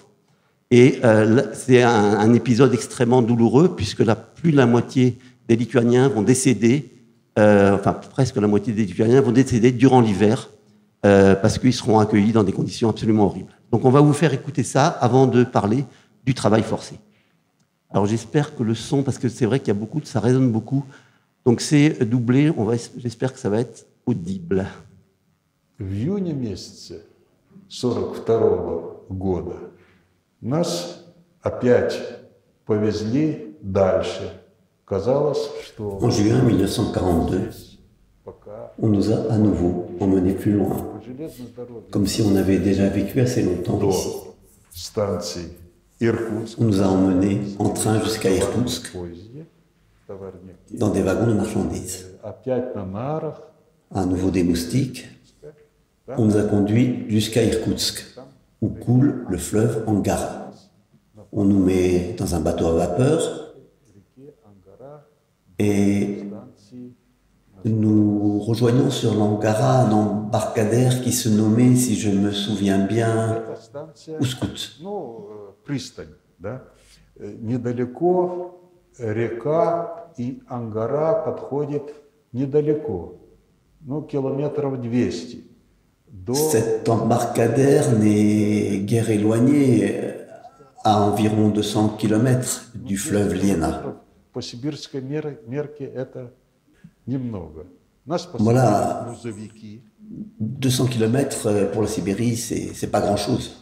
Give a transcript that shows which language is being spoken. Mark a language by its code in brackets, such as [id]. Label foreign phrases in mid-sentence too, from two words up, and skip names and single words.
[fr] Et c'est un épisode extrêmement douloureux, puisque plus de la moitié des Lituaniens vont décéder, presque la moitié des Lituaniens vont décéder durant l'hiver, parce qu'ils seront accueillis dans des conditions absolument horribles. Donc on va vous faire écouter ça avant de parler du travail forcé. Alors j'espère que le son, parce que c'est vrai qu'il y a ça résonne beaucoup, donc c'est doublé, j'espère que ça va être audible. [ru] В июне месяце 1942 года нас опять повезли дальше. Казалось, что... [fr] En juin 1942, on nous a à nouveau emmenés plus loin, comme si on avait déjà vécu assez longtemps ici. On nous a emmenés en train jusqu'à Irkoutsk, dans des wagons de marchandises. À nouveau des moustiques, on nous a conduits jusqu'à Irkoutsk, où coule le fleuve Angara. On nous met dans un bateau à vapeur et nous rejoignons sur l'Angara un embarcadère qui se nommait, si je me souviens bien, Ouskout. [ru] Недалеко река и Ангара подходит недалеко, километров 200. [fr] Cet embarcadère n'est guère éloigné, à environ 200 km du fleuve Lena. Voilà, 200 km pour la Sibérie, c'est pas grand-chose.